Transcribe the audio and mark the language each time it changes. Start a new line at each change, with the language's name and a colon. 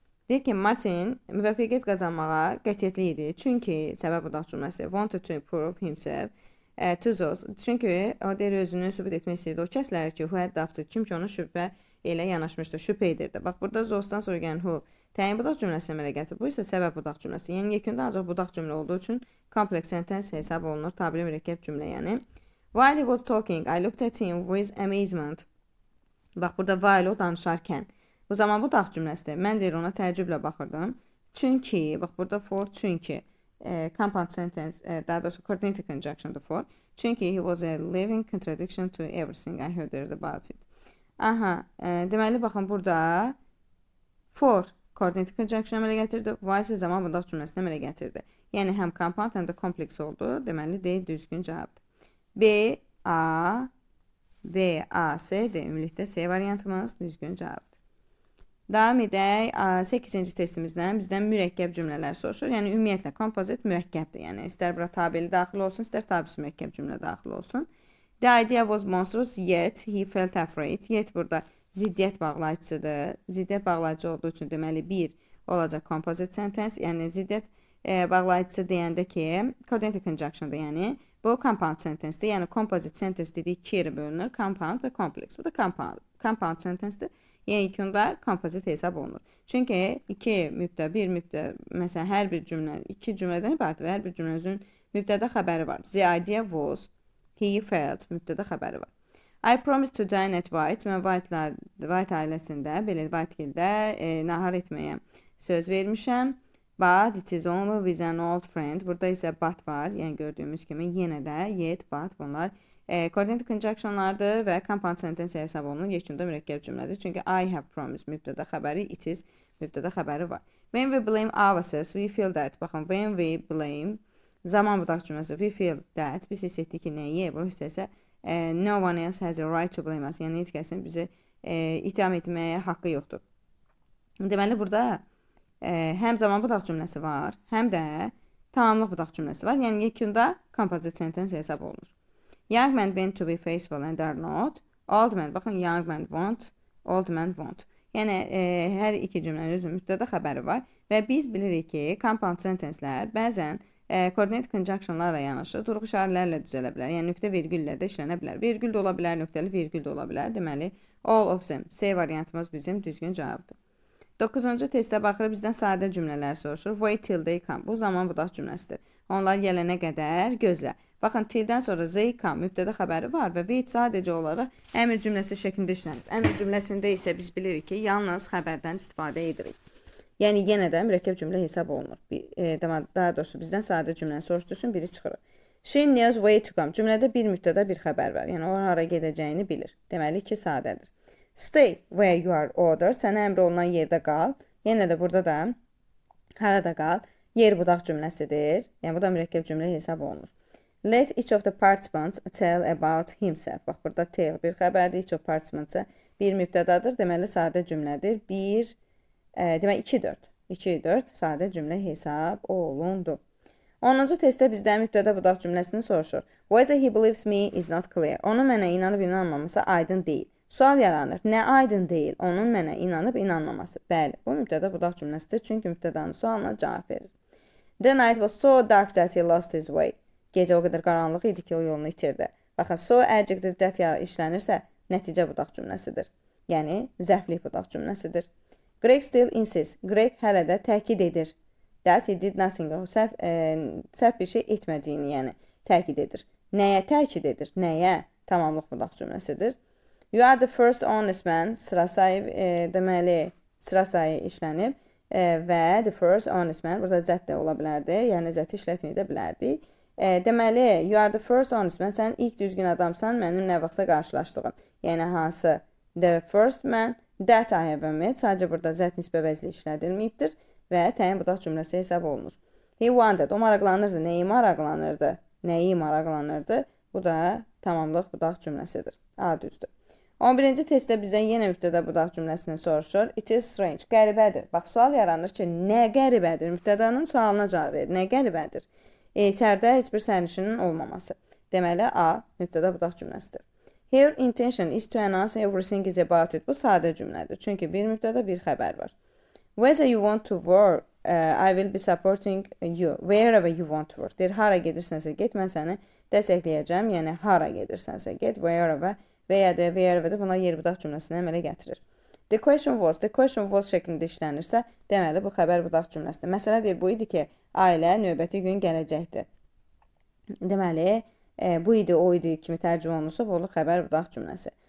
Azerbaijani: Deyir ki, Martin müvəffəqiyyət qazanmağa qətiyyətli idi. Çünki səbəb budaq cümləsi
English: wanted to prove himself to those.
Azerbaijani: Çünki o deyir özünü sübut etmək istəyirdi. O kəslər ki,
English: who had doubted,
Azerbaijani: kim ki onu şübhə ilə yanaşmışdı, şübhə edirdi. Bax, burada those-dan sonra gələn who təyin budaq cümləsi əmələ gətirir. Bu isə səbəb budaq cümləsi. Yəni, yekunda ancaq budaq cümlə olduğu üçün kompleks sentence hesab olunur. Tabiri mürəkkəb cümlə, yəni.
English: While he was talking, I looked at him with amazement.
Azerbaijani: Bax, burada while o danışarkən. Bu Bu zaman budaq cümləsidir. Mən deyir ona təəccüblə baxırdım. Çünki, bax burada for, çünki compound sentence, daha doğrusu coordinated conjunction'dır for. Çünki
English: he was a living contradiction to everything I heard about it.
Azerbaijani: Aha, deməli baxın burada for coordinated conjunction əmələ gətirdi, while isə zaman budaq cümləsini əmələ gətirdi. Yəni həm compound, həm də kompleks oldu. Deməli D düzgün cavabdır. B, A, B, A, C, D. Ümumilikdə C variantımız düzgün cavabdır. Davam edək 8-ci testimizdən bizdən mürəkkəb cümlələr soruşur. Yəni ümumiyyətlə kompozit mürəkkəbdir. Yəni istər bura tabeli daxil olsun, istər tabisi mürəkkəb cümlə daxil olsun.
English: The idea was monstrous, yet he felt afraid.
Azerbaijani: Yet burada ziddiyyət bağlayıcısıdır. Ziddiyyət bağlayıcı olduğu üçün deməli bir olacaq composite sentence. Yəni ziddiyyət bağlayıcısı deyəndə ki, coordinated conjunction'dır. Yəni bu compound sentencedir. Yəni composite sentence dediyi iki yerə bölünür. Compound və complex. Bu da compound sentencedir. Yəni ilk onda kompozit hesab olunur. Çünki iki mübdə, bir mübdə, məsələn, hər bir cümlə, iki cümlədən ibarətdir və hər bir cümlənin mübdədə xəbəri var.
English: The idea was, he felt,
Azerbaijani: mübdədə xəbəri var.
English: I promised to dine at White.
Azerbaijani: Mən White ailəsində, belə Whitegildə nahar etməyə söz vermişəm.
English: But it is only with an old friend.
Azerbaijani: Burada isə but var. Yəni gördüyümüz kimi yenə də yet, but bunlar coordinated conjunctionlardır və compound sentence hesab olunur. Yekunda mürəkkəb cümlədir. Çünki
English: I have promised
Azerbaijani: mübdədə xəbəri, it is mübdədə xəbəri var.
English: When we blame ourselves, we feel that.
Azerbaijani: Baxın,
English: when we blame,
Azerbaijani: zaman budaq cümləsi,
English: we feel that.
Azerbaijani: Biz hiss etdik ki, nəyi? Bu hissəsə,
English: no one else has a right to blame us.
Azerbaijani: Yəni heç kəsin bizi itham etməyə haqqı yoxdur. Deməli, burada həm zaman budaq cümləsi var, həm də tamamlıq budaq cümləsi var. Yəni yekunda composite sentence hesab olunur.
English: Young men want to be faithful and are not. Old men, baxın, young men want, old men want.
Azerbaijani: Yəni, hər iki cümlənin özünün mübdədə xəbəri var və biz bilirik ki, compound sentencelər bəzən coordinated conjunctionlarla yanaşı durğu işarələrlə düzələ bilər. Yəni, nöqtə vergüllə də işlənə bilər. Vergül də ola bilər, nöqtəli vergül də ola bilər. Deməli,
English: all of them,
Azerbaijani: C variantımız bizim düzgün cavabdır. 9-cu testə baxırıq, bizdən sadə cümlələr soruşur.
English: Wait till they come.
Azerbaijani: Bu zaman budaq cümləsidir. Onlar gələnə qədər gözlə. Baxın, till-dən sonra they come mübdədə xəbəri var və wait sadəcə olaraq əmr cümləsi şəklində işlənir. Əmr cümləsində isə biz bilirik ki, yalnız xəbərdən istifadə edirik. Yəni, yenə də mürəkkəb cümlə hesab olunur. Daha doğrusu, bizdən sadə cümləni soruşduğu üçün biri çıxırır.
English: She knows way to come.
Azerbaijani: Cümlədə bir mübdədə bir xəbər var. Yəni, o hara gedəcəyini bilir. Deməli, 2 sadədir.
English: Stay where you are ordered.
Azerbaijani: Sənə əmr olunan yerdə qal. Yenə də burada da harada qal. Yer budaq cümləsidir. Yəni, bu da mürəkkəb cümlə hesab olunur.
English: Let each of the participants tell about himself.
Azerbaijani: Bax, burada tell bir xəbərdir. Each of participants bir mübdədadır. Deməli, sadə cümlədir. Deməli, 2-4. 2-4 sadə cümlə hesab olundu. 10-cu testdə bizdən mübdədə budaq cümləsini soruşur.
English: Whether he believes me is not clear.
Azerbaijani: Onun mənə inanıb inanmaması aydın deyil. Sual yaranır. Nə aydın deyil? Onun mənə inanıb inanmaması. Bəli, bu mübdədə budaq cümləsidir. Çünki mübdədanın sualına cavab verir.
English: The night was so dark that he lost his way.
Azerbaijani: Gecə o qədər qaranlıq idi ki, o yolunu itirdi. Baxın, so adjective that işlənirsə, nəticə budaq cümləsidir. Yəni, zərflik budaq cümləsidir.
English: Greg still insists.
Azerbaijani: Greg hələ də təkid edir.
English: That he did nothing.
Azerbaijani: Səhv bir şey etmədiyini, yəni, təkid edir. Nəyə təkid edir? Nəyə? Tamamlıq budaq cümləsidir.
English: You are the first honest man.
Azerbaijani: Sıra sayı, deməli, sıra sayı işlənib və
English: the first honest man.
Azerbaijani: Burada zət də ola bilərdi. Yəni, zəti işlətməyə də bilərdi. Deməli,
English: you are the first honest man.
Azerbaijani: Sən ilk düzgün adamsan mənim nə vaxtsa qarşılaşdığım. Yəni, hansı?
English: The first man that I have met.
Azerbaijani: Sadəcə burada zət nisbə vəzli işlədilməyibdir və təyin budaq cümləsi hesab olunur.
English: He wanted.
Azerbaijani: O maraqlanırdı. Nəyi maraqlanırdı? Nəyi maraqlanırdı? Bu da tamamlıq budaq cümləsidir. A düzdür. 11-ci testdə bizdən yenə mübtədə budaq cümləsini soruşur.
English: It is strange.
Azerbaijani: Qəribədir. Bax, sual yaranır ki, nə qəribədir? Mübtədanın sualına cavab verir. Nə qəribədir? İçəridə heç bir sərnişinin olmaması. Deməli, A mübtədə budaq cümləsidir.
English: Her intention is to announce everything is about it.
Azerbaijani: Bu sadə cümlədir. Çünki bir mübtədə bir xəbər var.
English: Whether you want to work, I will be supporting you. Wherever you want to work.
Azerbaijani: Deyir, hara gedirsənsə get, mən səni dəstəkləyəcəm. Yəni, hara gedirsənsə get, wherever və ya da wherever də bunlar yer budaq cümləsini əmələ gətirir.
English: The question was
Azerbaijani: şəklində işlənirsə, deməli, bu xəbər budaq cümləsidir. Məsələ deyir, bu idi ki, ailə növbəti gün gələcəkdir. Deməli, bu idi, o idi kimi tərcümə olunursa, bu olur xəbər budaq cümləsi.